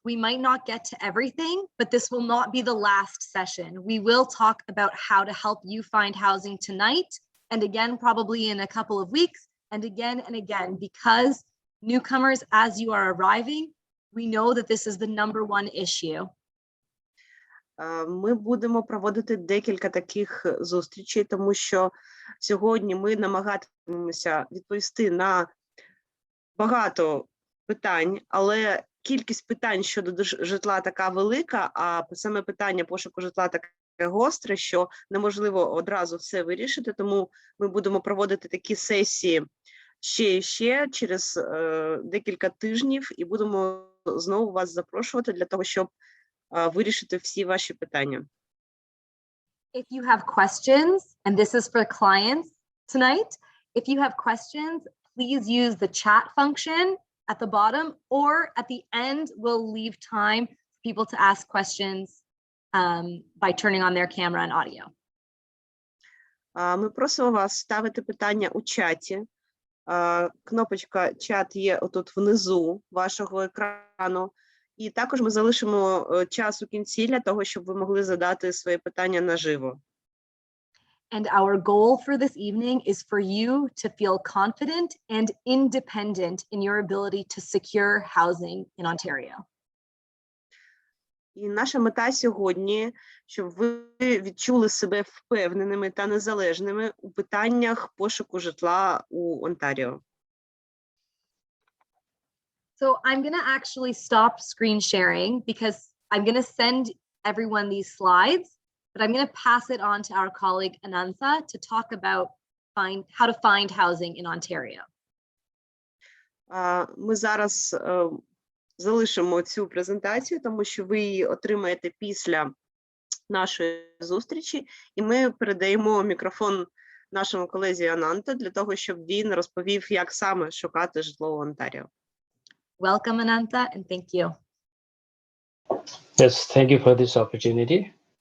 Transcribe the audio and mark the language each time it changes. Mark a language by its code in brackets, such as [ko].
[en] We might not get to everything, but this will not be the last session. We will talk about how to help you find housing tonight, and again, probably in a couple of weeks, and again, because newcomers, as you are arriving, we know that this is the #1 issue. [uk] Ми будемо проводити декілька таких зустрічей, тому що сьогодні ми намагатимемося відповісти на багато питань, але кількість питань щодо житла така велика, а саме питання пошуку житла таке гостре, що неможливо одразу все вирішити, тому ми будемо проводити такі сесії ще і ще через декілька тижнів і будемо знову вас запрошувати для того, щоб вирішити всі ваші питання. [en] If you have questions, and this is for clients tonight, if you have questions, please use the chat function at the bottom, or at the end, we'll leave time for people to ask questions by turning on their camera and audio. [uk] Ми просимо вас ставити питання у чаті. Кнопочка чат є отут внизу вашого екрану. І також ми залишимо час у кінці для того, щоб ви могли задати свої питання наживо. [en] And our goal for this evening is for you to feel confident and independent in your ability to secure housing in Ontario. [uk] І наша мета сьогодні, щоб ви відчули себе впевненими та незалежними у питаннях пошуку житла у Онтаріо. [en] So I'm going to actually stop screen sharing because I'm going to send everyone these slides, but I'm going to pass it on to our colleague Anantha to talk about how to find housing in Ontario. [uk] Ми зараз залишимо цю презентацію, тому що ви її отримаєте після нашої зустрічі, і ми передаємо мікрофон нашому колезі Ананта для того, щоб він розповів, як саме шукати житло в Онтаріо. [en] Welcome, Anantha, and thank you. Yes, thank you for this opportunity.